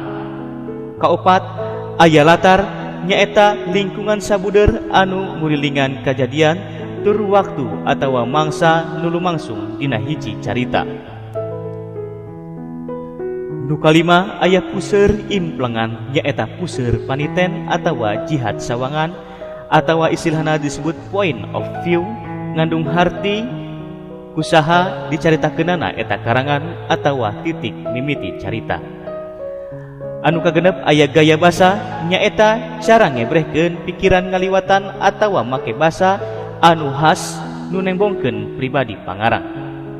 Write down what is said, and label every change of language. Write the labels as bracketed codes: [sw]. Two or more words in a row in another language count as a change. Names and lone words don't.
[su] Kaopat aya latar, nyaeta lingkungan sabuder anu ngurilingan kajadian tur waktu atawa mangsa nu lumangsung dina hiji carita. Nu kalima aya puseur implengan, nyaeta puseur paniten atawa jihad sawangan atawa istilahna disebut [en] point of view, [su] ngandung harti kusaha dicaritakeunana eta karangan atawa titik mimiti carita. Anu kagenep aya gaya basa, nyaeta cara ngebrehkeun pikiran ngaliwatan atawa make basa anu khas nu nembongkeun pribadi pangarang.